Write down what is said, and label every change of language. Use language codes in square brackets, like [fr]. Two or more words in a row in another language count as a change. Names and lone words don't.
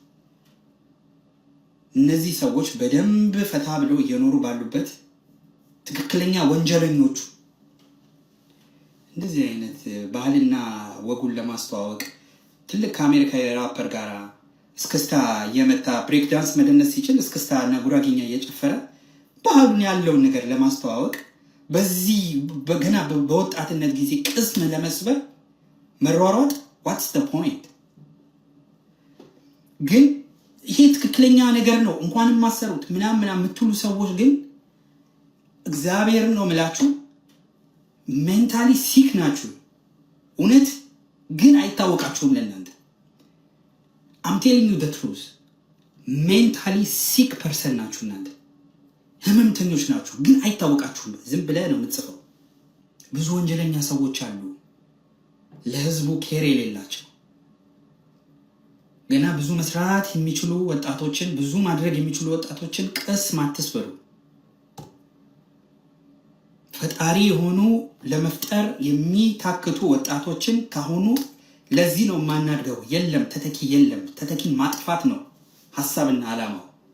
[am] እነዚህ ሰዎች በደንብ ፈታ ብለው እየኖሩ ባሉበት ትክክለኛ ወንጀለኞቹ እንደዚህ አይነት ባህልና ወጉን ለማስተዋወቅ ትልቅ ከአሜሪካ ራፐር ጋር እስክስታ እየመታ [en] break dance [am] መደነስ ሲችል እስክስታ እና ጉራጌኛ እየጨፈረ ባህሉን ያለውን ነገር ለማስተዋወቅ በዚህ በገና በወጣትነት ጊዜ ቅስም ለመስበር መሯሯጥ [en] what's the point? [am] ግን ይሄ ትክክለኛ ነገር ነው እንኳንም ማሰሩት ምናምን የምትሉ ሰዎች ግን እግዚአብሔር ነው ምላችሁ [en] mentally sick [am] ናችሁ። እውነት ግን አይታወቃችሁም ለእናንተ። [en] I'm telling you the truth። mentally sick person [am] ናችሁ እናንተ፣ ህመምተኞች ናችሁ፣ ግን አይታወቃችሁም። ዝም ብለህ ነው የምትጽፈው። ብዙ ወንጀለኛ ሰዎች አሉ ለህዝቡ ኬር የሌላቸው፣ ገና ብዙ መስራት የሚችሉ ወጣቶችን ብዙ ማድረግ የሚችሉ ወጣቶችን ቅስም አትስበሩ። ፈጣሪ የሆኑ ለመፍጠር የሚታክቱ ወጣቶችን ካሁኑ ለዚህ ነው ማናድገው። የለም ተተኪ የለም። ተተኪን ማጥፋት ነው ሐሳብና ዓላማው።